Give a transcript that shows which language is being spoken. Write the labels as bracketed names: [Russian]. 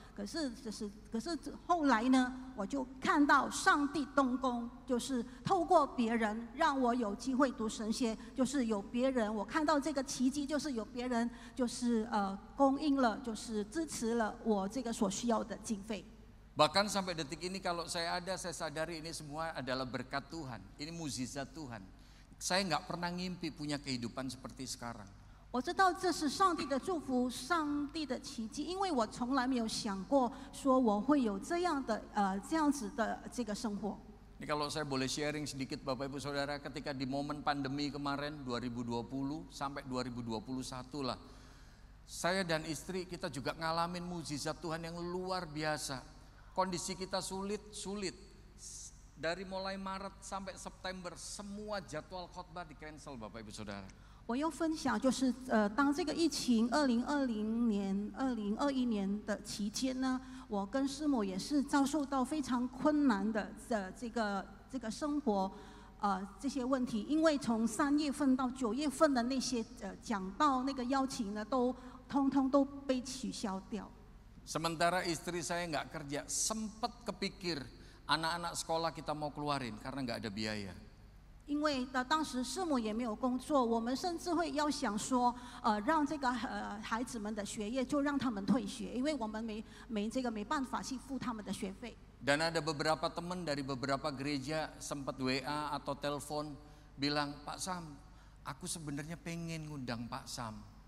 [Chinese] 可是后来呢，我就看到上帝动工，就是透过别人让我有机会读神学，就是有别人，我看到这个奇迹，就是有别人就是供应了，就是支持了我这个所需要的经费。” [Indonesian] Bahkan sampai detik ini kalau saya ada, saya sadari ini semua adalah berkat Tuhan. Ini mukjizat Tuhan. Saya nggak pernah ngimpi punya kehidupan seperti sekarang. [Chinese] 我知道这是上帝的祝福，上帝的奇迹，因为我从来没有想过说我会有这样子的这个生活。 [Indonesian] Ini kalau saya boleh sharing sedikit Bapak Ibu Saudara, ketika di momen pandemi kemarin 2020 sampai 2021 lah. Saya dan istri kita juga ngalamin mujizat Tuhan yang luar biasa. Kondisi kita sulit. Dari mulai Maret sampai September semua jadwal khotbah di cancel Bapak Ibu Saudara. [Chinese] 我又分享，就是当这个疫情2020年、2021年的期间呢，我跟师母也是遭受到非常困难的这个生活这些问题，因为从3月份到9月份的那些讲道那个邀请呢，通通都被取消掉。 [Indonesian] Sementara istri saya nggak kerja, sempat kepikir anak-anak sekolah kita mau keluarin karena nggak ada biaya. [Chinese] 因为当时师母也没有工作，我们甚至会要想说，让这个孩子们的学业就让他们退学，因为我们没办法去付他们的学费。 [Indonesian] Dan ada beberapa teman dari beberapa gereja sempat WA atau telepon bilang, Pak Sam, aku sebenarnya pengen ngundang Pak Sam.